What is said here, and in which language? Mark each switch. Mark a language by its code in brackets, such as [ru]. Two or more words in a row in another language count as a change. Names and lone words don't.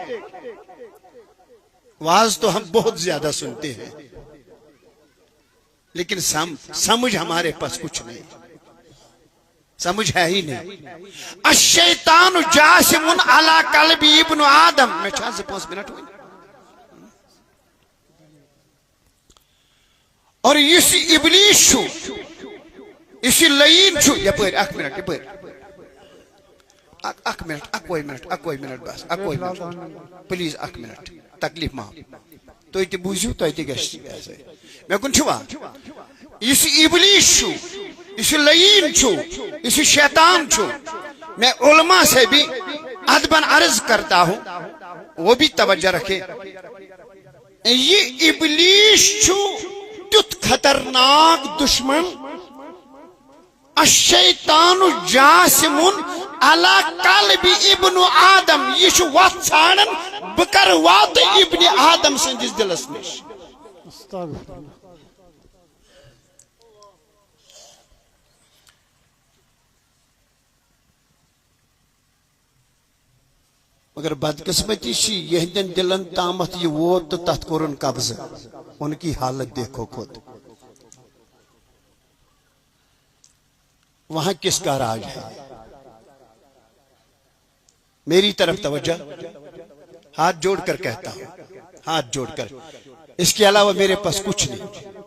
[ur] واز تو ہم بہت زیادہ سنتے ہیں لیکن سمجھ ہمارے پاس کچھ نہیں، سمجھ ہے ہی نہیں. [ar] الشیطان جاسم علی قلب ابن آدم. [ur] میں 4 سے 5 منٹ ہوئی اور [ks] اس ابلیس چھو اس لعین چھو. یپر 1 منٹ یپر 1 منٹ اکوئی منٹ بس اکوئی منٹ پلیز 1 منٹ تکلیف معاف تو تی بوزیو تو تی گشت میں کن چھوا اس ابلیس چھو اس لعین چھو اس شیطان چھو. [ur] میں علماء سے بھی ادباً عرض کرتا ہوں وہ بھی توجہ رکھے. [ks] یہ ابلیس چھو تیت خطرناک دشمن. [ar] الشیطان جاسم علی قلب ابن آدم. [ks] یہ چھو وقت ژھانڈن بکر وات ابن آدم سندس دلس نش. [ar] استغفر اللہ. [ks] مگر بدقسمتی چی یہندن دلن تامت یہ ووت تو تحت کورن قبض. [ur] ان کی حالت دیکھو خود. وہاں کس کا راج ہے؟ میری طرف توجہ. ہاتھ جوڑ کر کہتا ہوں، ہاتھ جوڑ کر، اس کے علاوہ میرے پاس کچھ نہیں.